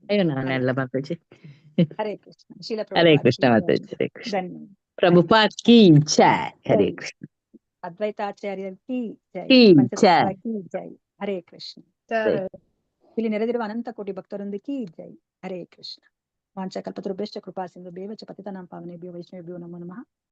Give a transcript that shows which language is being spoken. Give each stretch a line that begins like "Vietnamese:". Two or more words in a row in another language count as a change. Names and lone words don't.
Kannada: ಅಯ್ಯೋ ಹರೇ ನಾನೆಲ್ಲ ಮಾತಾಜಿ. ಹರೇ ಕೃಷ್ಣ. ಶೀಲ ಹರೇ ಪ್ರಭುಪಾದ ಕೃಷ್ಣ
Hindi: की जय.
Kannada: ಮಾತಾಜಿ, ಹರೇ ಕೃಷ್ಣ. ಧನ್ಯವಾದ.
Hindi: प्रभुपाद की जय. हरे कृष्ण अद्वैताचार्य की जय. ಕಿ ಪಂಚತತ್ವ ಜೈ. की जय. हरे कृष्ण. ಜೈ.
Kannada: ಇಲ್ಲಿ ನೆರೆದಿರುವ ಅನಂತ ಕೋಟಿ ಭಕ್ತರೊಂದಿಗೆ
Hindi: की जय.
Kannada: ಹರೇ ಕೃಷ್ಣ.
Sanskrit: ವಾಂಚಕಲ್ಪತರುಭ್ಯಶ್ಚ ಕೃಪಾ ಸಿಂಧುಭ್ಯೇವ ಚ ಪತಿತಾನಾಂ ಪಾವನೇಭ್ಯೋ ವೈಷ್ಣವೇಭ್ಯೋ ನಮೋ ನಮಃ.